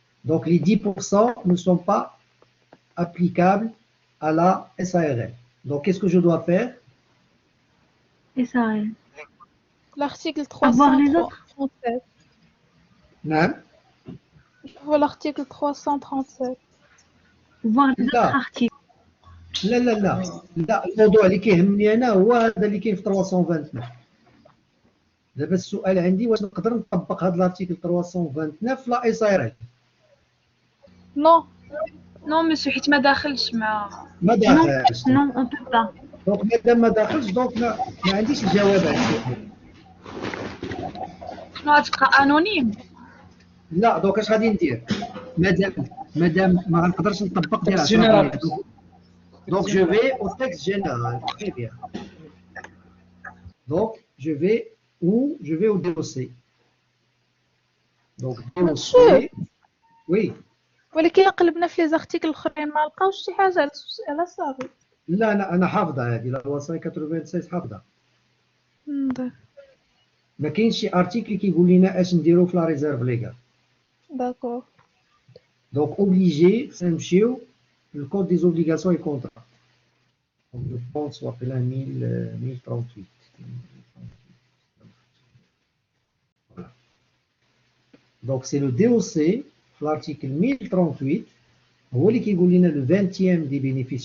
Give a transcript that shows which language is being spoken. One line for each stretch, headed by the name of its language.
French: Donc les 10% ne sont pas applicables à la SARL. Donc qu'est-ce que je dois faire? SARL. L'article Avoir les autres. 337. Non. Je vois l'article 337. Voir les autres articles.
Arabic: لا الموضوع اللي كيهمني انا هو هذا اللي كاين في 329. دابا السؤال عندي واش نقدر نطبق هذا الارتيكل 329 في لا اس ار ال.
French: Non.
Arabic: نو مسيو حيت ما داخلش مع ما داخلش.
French: Non, on peut pas.
Arabic: دونك مادام ما داخلش دونك ما عنديش الجواب على السؤال. شنو غتبقى انونيم. لا دونك اش غادي ندير؟ مادام ما غنقدرش نطبق ديال
French: جينيرال. Donc je vais au texte général. Très bien. Donc je vais où? Je vais au DOC. Donc DOC. Oui.
Arabic: ولكن قلبنا في لي زارتيكل الاخرين ما لقاوش شي حاجه على صافي. لا انا حافظه هذه لا 596 حافظه. ما كاينش شي ارتيكل كيقول لنا اش نديرو في لا ريزيرف ليغال. داكور. دونك اوبليجي نمشيو للكود دي زوبليغاسيون اي كونترا.
French: Donc je pense
Arabic: واقيلا
French: 1038. Voilà. Donc c'est le DOC
Arabic: في
French: l'article 1038
Arabic: هو اللي كيقول لنا لو 20 دي بينيفيس.